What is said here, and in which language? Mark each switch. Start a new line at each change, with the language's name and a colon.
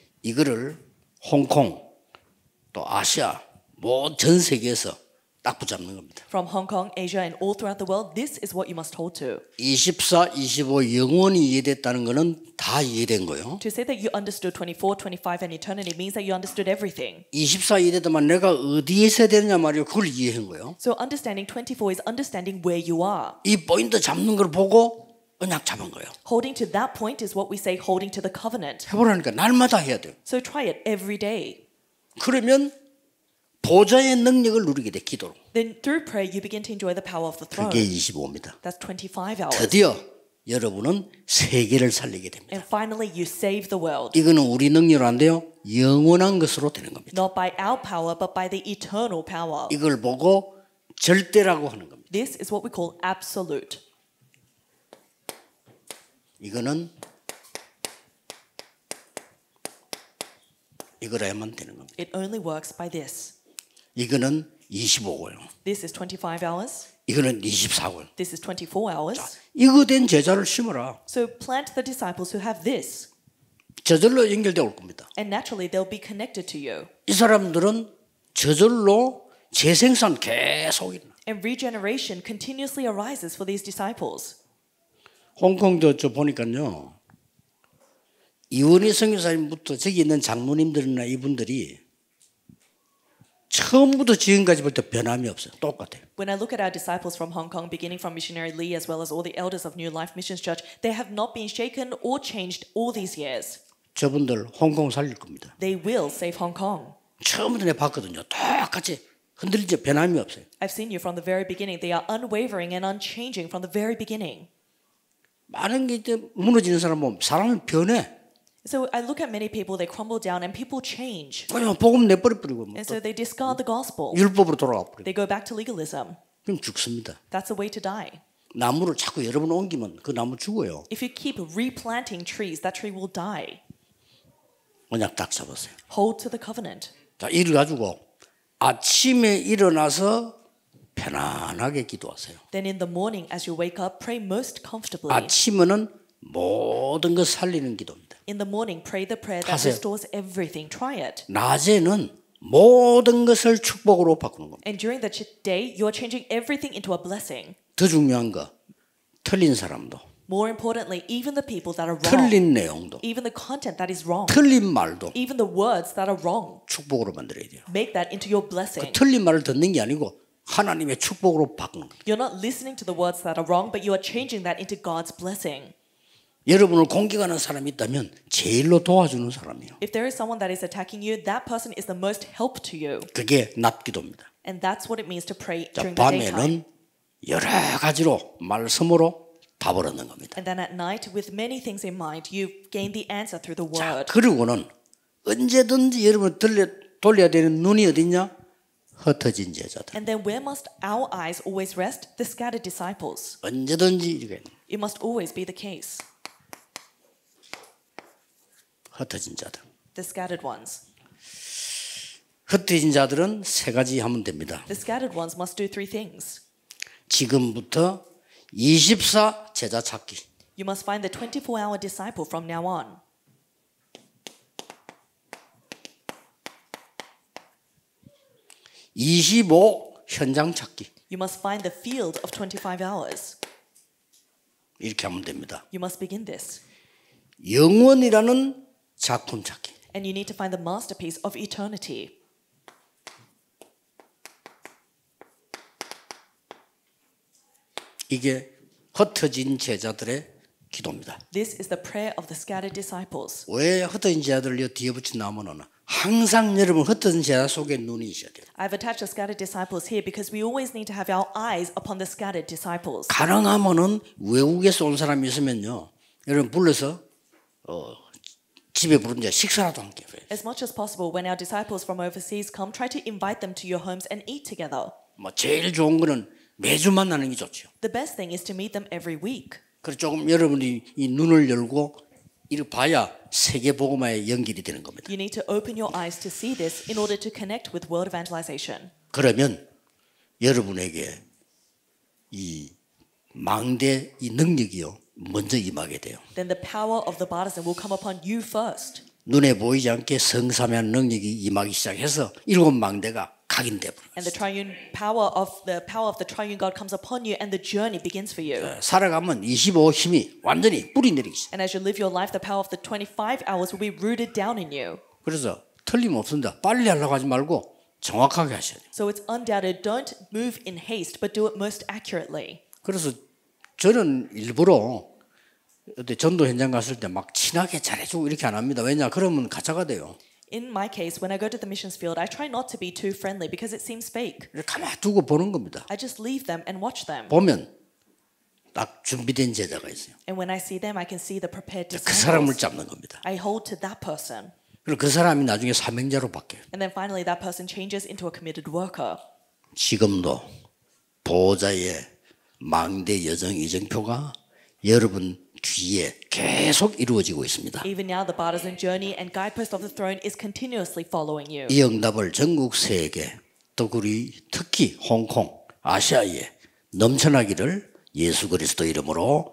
Korean: 이거를 홍콩 또 아시아 전 세계에서 딱 붙잡는 겁니다.
English: From Hong Kong, Asia, and all throughout the world, this is what you must hold to.
Korean: 24, 25 영원히 이해됐다는 거는 다 이해된 거예요.
English: To say that you understood 24, 25, and eternity means that you understood everything.
Korean: 24 이해됐다만 내가 어디에 있어야 되느냐 말이에요. 그걸 이해한 거예요.
English: So understanding 24 is understanding where you are.
Korean: 이 포인트 잡는 걸 보고 언약 잡은 거예요.
English: Holding to that point is what we say holding to the covenant.
Korean: 해보라니까 날마다 해야 돼요.
English: So try it every day.
Korean: 그러면 보좌의 능력을 누리게 돼 기도로.
English: Then through prayer you begin to enjoy the power of the throne.
Korean: 그게 25입니다.
English: That's 25 hours.
Korean: 드디어 여러분은 세계를 살리게 됩니다.
English: And finally you save the world.
Korean: 이거는 우리 능력으로 안 돼요. 영원한 것으로 되는 겁니다.
English: Not by our power but by the eternal power.
Korean: 이걸 보고 절대라고 하는 겁니다.
English: This is what we call absolute.
Korean: 이거는 이거라야만 되는 겁니다.
English: It only works by this.
Korean: 이거는 25고요.
English: This is 25 hours.
Korean: 이거는 24고요.
English: This is 24 hours.
Korean: 이거 된 제자를 심어라.
English: So plant the disciples who have this.
Korean: 저절로 연결되어 올 겁니다.
English: And naturally they'll be connected to you.
Korean: 이 사람들은 저절로 재생산 계속 있는.
English: And regeneration continuously arises for these disciples.
Korean: 홍콩도 저 보니까요. 이원희 선교사님부터 저기 있는 장로님들이나 이분들이 처음부터 지금까지 볼 때 변함이 없어요. 똑같아요.
English: When I look at our disciples from Hong Kong, beginning from missionary Lee as well as all the elders of New Life Missions Church, they have not been shaken or changed all these years.
Korean: 저분들 홍콩 살릴 겁니다.
English: They will save Hong Kong.
Korean: 처음부터 내가 봤거든요. 똑같이 흔들리지 변함이 없어요.
English: I've seen you from the very beginning. They are unwavering and unchanging from the very beginning.
Korean: 많은 게 이제 무너지는 사람 보면 사람은 변해.
English: So I look at many people, they crumble down and people change.
Korean: 그냥 복음 내버려버리고 뭐
English: And so they discard the gospel.
Korean: 율법으로 돌아가 버려.
English: They go back to legalism.
Korean: 그럼 죽습니다.
English: That's a way to die.
Korean: 나무를 자꾸 여러 번 옮기면 그 나무 죽어요.
English: If you keep replanting trees, that tree will die.
Korean: 언약 딱 잡았어요.
English: Hold to the covenant.
Korean: 자, 이를 가지고 아침에 일어나서 편안하게 기도하세요.
English: Then in the morning, as you wake up, pray most comfortably.
Korean: 아침에는 모든 것 살리는 기도입니다.
English: In the morning, pray the prayer that
Korean: 하세요.
English: restores everything. Try it.
Korean: 낮에는 모든 것을 축복으로 바꾸는 겁니다.
English: And during the day, you are changing everything into a blessing.
Korean: 더 중요한 거, 틀린 사람도,
English: More importantly, even the people that are wrong,
Korean: 틀린 내용도,
English: even the content that is wrong,
Korean: 틀린 말도
English: even the words that are wrong,
Korean: 축복으로 만들어야 돼요.
English: make that into your blessing.
Korean: 그 틀린 말을 듣는 게 아니고 하나님의 축복으로 바꾸는 거예요.
English: You're not listening to the words that are wrong, but you are changing that into God's blessing.
Korean: 여러분을 공격하는 사람이 있다면 제일로 도와주는 사람이에요.
English: If there is someone that is attacking you, that person is the most help to you.
Korean: 그게 낮 기도입니다.
English: And that's what it means to pray 자, during the daytime.
Korean: 밤에는 여러 가지로 말씀으로 답을 얻는 겁니다.
English: And then at night, with many things in mind, you gain the answer through the word.
Korean: 그리고는 언제든지 여러분 돌려야 되는 눈이 어딨냐? 흩어진 제자들.
English: And then where must our eyes always rest? The scattered disciples.
Korean: 언제든지 이렇게
English: It must always be the case.
Korean: 흩어진 자들.
English: The scattered ones.
Korean: 흩어진 자들은 세 가지 하면 됩니다.
English: The scattered ones must do three things.
Korean: 지금부터 24 제자 찾기.
English: You must find the 24-hour disciple from now on.
Korean: (25) 현장 찾기.
English: You must find the field of 25 hours.
Korean: 이렇게 하면 됩니다.
English: You must begin this.
Korean: 영원이라는 작품 찾기.
English: And you need to find the masterpiece of eternity.
Korean: 이게 흩어진 제자들의 기도입니다.
English: This is the prayer of the scattered disciples.
Korean: 왜 흩어진 제자들을 뒤에 붙인 나무는 항상 여러분 흩어진 제자 속에 눈이 있어야 돼요.
English: I've attached the scattered disciples here because we always need to have our eyes upon the scattered disciples.
Korean: 가능하면은 외국에서 온 사람이 있으면요, 여러분 불러서 집에 부른데 식사라도 함께 해요.
English: As much as possible, when our disciples from overseas come, try to invite them to your homes and eat together.
Korean: 뭐 제일 좋은 거는 매주 만나는 게 좋죠.
English: The best thing is to meet them every week.
Korean: 그래서 조금 여러분이 이 눈을 열고 이렇게 봐야 세계 복음화에 연결이 되는 겁니다.
English: You need to open your eyes to see this in order to connect with world evangelization.
Korean: 그러면 여러분에게 이 망대 이 능력이요 먼저 임하게 돼요.
English: Then the power of the partisan will come upon you first.
Korean: 눈에 보이지 않게 성삼위한 능력이 임하기 시작해서 일곱 망대가 각인돼 버려요.
English: And the power of the triune God comes upon you, and the journey begins for you.
Korean: 살아가면 25 힘이 완전히 뿌리 내리기 시작.
English: And as you live your life, the power of the 25 hours will be rooted down in you.
Korean: 그래서 틀림없습니다. 빨리 하려고 하지 말고 정확하게 하셔야 돼요.
English: So it's undoubted. Don't move in haste, but do it most accurately.
Korean: 그래서 저는 일부러 그때 전도 현장 갔을 때 막 친하게 잘해주고 이렇게 안 합니다. 왜냐? 그러면 가짜가 돼요.
English: In my case, when I go to the missions field, I try not to be too friendly because it seems fake.
Korean: 이렇게 가만히 두고 보는 겁니다.
English: I just leave them and watch them.
Korean: 보면 딱 준비된 제자가 있어요.
English: And when I see them, I can see the prepared
Korean: 그 사람을
English: disciples.
Korean: 잡는 겁니다.
English: I hold to that person.
Korean: 그리고 그 사람이 나중에 사명자로 바뀌어요.
English: And then finally, that person changes into a committed worker.
Korean: 지금도 보호자의 망대 여정 이정표가 여러분 뒤에 계속 이루어지고 있습니다.
English: Even now, the partisan journey and guidepost of the throne is continuously following you.
Korean: 이 응답을 전국 세계 또 우리 특히 홍콩 아시아에 넘쳐나기를 예수 그리스도 이름으로